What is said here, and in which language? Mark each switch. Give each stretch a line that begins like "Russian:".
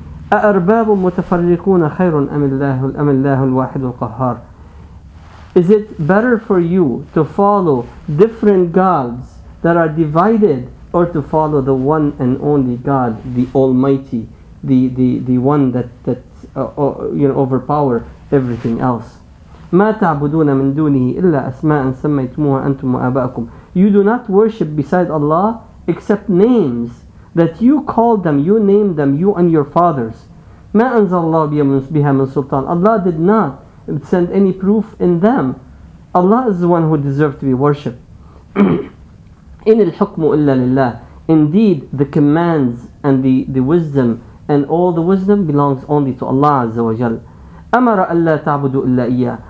Arabic: أَأَرْبَابٌ مُتَفَرِّقُونَ خَيْرٌ أَمِ اللَّهُ الْوَاحِدُ الْقَهَّارُ.
English: Is it better for you to follow different gods that are divided, or to follow the one and only God, the Almighty, the one that overpower everything else?
Arabic: ما تعبدون من دونه إلا أسماء سميتموها أنتم وآباؤكم.
English: You do not worship beside Allah except names that you called them, you named them, you and your fathers.
Arabic: ما أنزل الله بها من سلطان.
English: Allah did not send any proof in them. Allah is the one who deserves to be worshipped.
Arabic: إن الحكم إلا لله.
English: Indeed, the commands and the wisdom and all the wisdom belongs only to Allah Azza wa Jal.
Arabic: أمر ألا تعبدوا إلا إياه.